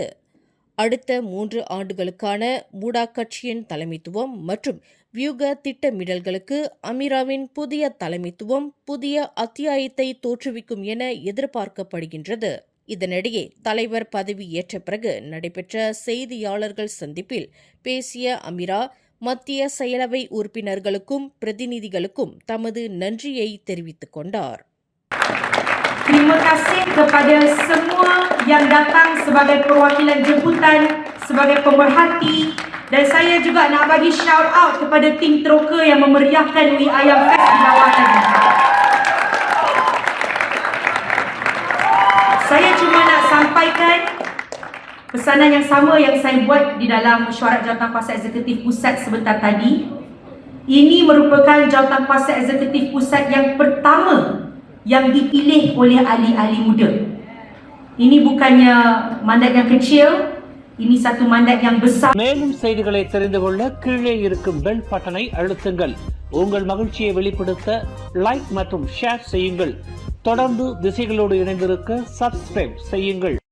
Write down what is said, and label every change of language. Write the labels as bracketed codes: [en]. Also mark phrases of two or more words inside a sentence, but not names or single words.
[ta] அடுத்த 3 ஆண்டுகளுக்கான மூடா கட்சியின் தலைமைத்துவம் மற்றும் வியூக திட்டமிடல்களுக்கு அமீராவின் புதிய தலைமைத்துவம் புதிய அத்தியாயத்தை தோற்றுவிக்கும் என எதிர்பார்க்கப்படுகின்றது. இதனிடையே தலைவர் பதவி ஏற்ற பிறகு நடைபெற்ற செய்தியாளர்கள் சந்திப்பில் பேசிய அமீரா மத்திய செயலவை உறுப்பினர்களுக்கும் பிரதிநிதிகளுக்கும் தமது நன்றியை தெரிவித்துக் கொண்டார். [ms] Terima kasih kepada semua yang datang sebagai perwakilan jemputan, sebagai pemerhati, dan saya juga nak bagi [en] shout out [ms] kepada tim teroka yang memeriahkan We Ayam Fest di bawah tadi. Saya cuma nak sampaikan pesanan yang sama yang saya buat di dalam mesyuarat Jawatankuasa Eksekutif Pusat sebentar tadi. Ini merupakan Jawatankuasa Eksekutif Pusat yang pertama yang dipilih oleh ahli-ahli muda. Ini bukannya mandat yang kecil, ini satu mandat yang besar. [ta] மேலும் செய்திகளை தெரிந்து கொள்ள கீழே இருக்கும் [en] bell button [ta] அழுத்துங்கள். உங்கள் மகிழ்ச்சியை வெளிப்படுத்த லைக் மற்றும் ஷேர் செய்யுங்கள். தொடர்ந்து திசைகளோடு இணைந்திருக்க சப்ஸ்கிரைப் செய்யுங்கள்.